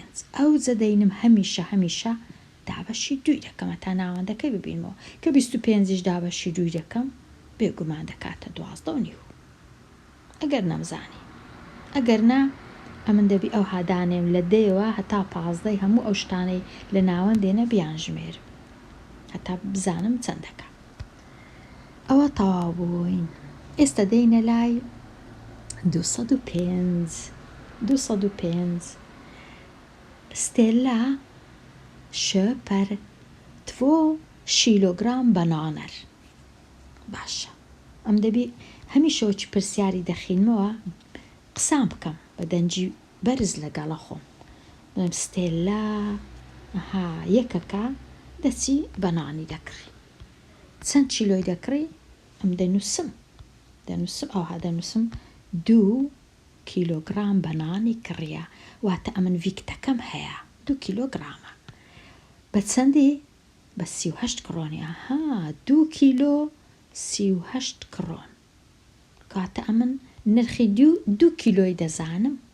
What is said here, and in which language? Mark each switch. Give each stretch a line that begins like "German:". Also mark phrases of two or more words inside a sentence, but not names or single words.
Central Kurdish: ئەو جە دەینم هەمیشە دابەشی 2 دەکەمە تا ناوەندەکەی ببینمەوە کە 25 دابەشی 2 دەکەم بێگومان دەکاتە 12 و نیو ئەگەر نەمزانی ئەگەر نا ئەمن دەبی ئەو هادانێم لە دەیەوە هەتا 15 هەموو ئەو شتانەی لە ناوەندێنە بیان ژمێر هەتا بزانم چەندەکە ئەوە تەواو بووین ئێستا دەینە لای 205
Swedish: Stella köper 2 kilogram bananer
Central Kurdish: باشە ئەم دەبی هەمیشەوەی پرسیاری دەخینمەوە قسام بکەم بە دەنجی بەرز لەگەڵە خۆم بڵێم ستێلا یەکەکە دەچی بەنانی دەکڕی چەند چیلۆی دەکڕی ئەم دەنووسم ئەوها دەنووسم 2 کیلۆگرام بەنانی کڕیە واتە ئەمن ڤیکتەکەم هەیە 2 کیلۆگرامە بە چەندی بە 38 کڕۆنی 2 کیلۆ 38 کڕۆن کاتە ئەمن نرخی 2 کیلۆی دەزانم